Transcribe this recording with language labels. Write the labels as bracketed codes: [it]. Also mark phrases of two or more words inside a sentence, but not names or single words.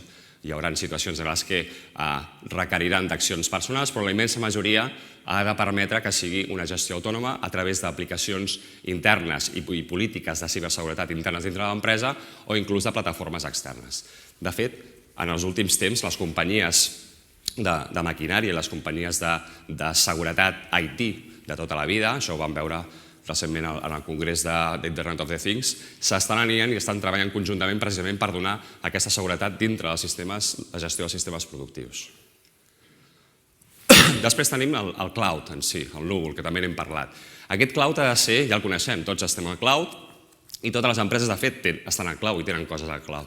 [ca] Hi haurà situacions en les que requeriran d'accions personals, però la immensa majoria ha de permetre que sigui una gestió autònoma a través d'aplicacions internes i polítiques de ciberseguretat internes dintre de l'empresa o inclús de plataformes externes. De fet, en els últims temps, les companyies de maquinària i les companyies de seguretat IT de tota la vida, això ho vam veure recentment en el Congrés d' [en] Internet of the Things, [ca] s'estan alineant i estan treballant conjuntament precisament per donar aquesta seguretat dintre dels sistemes de gestió dels sistemes productius. Després tenim el cloud en si, el núvol, que també n'hem parlat. Aquest cloud ha de ser, ja el coneixem, tots estem al cloud i totes les empreses, de fet, estan al cloud i tenen coses al cloud.